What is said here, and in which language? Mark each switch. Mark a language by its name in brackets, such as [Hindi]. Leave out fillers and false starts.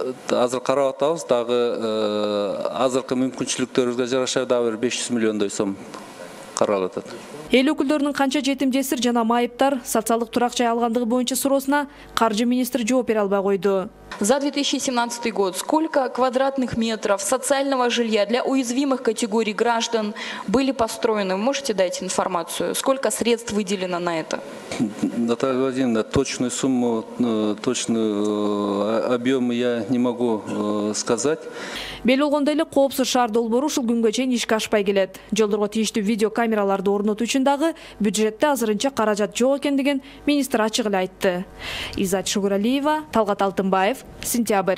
[Kyrgyz] Азыр карап атабыз, дагы азыркы мүмкүнчүлүктөрүбүзгө жараша дагы 500 миллиондой сом каралып атат. Эл өкүлдөрүнүн канча жетим, жесир жана майыптар социалдык турак жай алгандыгы боюнча суроосуна каржы министри жооп бере албай койду. [Russian] За 2017 год сколько квадратных метров социального жилья для уязвимых категорий граждан были построены? Вы можете дать информацию? Сколько средств выделено на это? Наталья Владимировна, точную сумму, точный объем я не могу сказать. [Kyrgyz] Бел болгондой эле коопсуз шаар долбоору ушул күнгө чейин ишке ашпай келет. Жолдорго тийиштүү видео камераларды орнотуу үчүн дагы бюджетте азырынча каражат жок экендигин министр ачык эле айтты. Изат Шугуралиева, Талгат Алтынбаев, Сентябрь.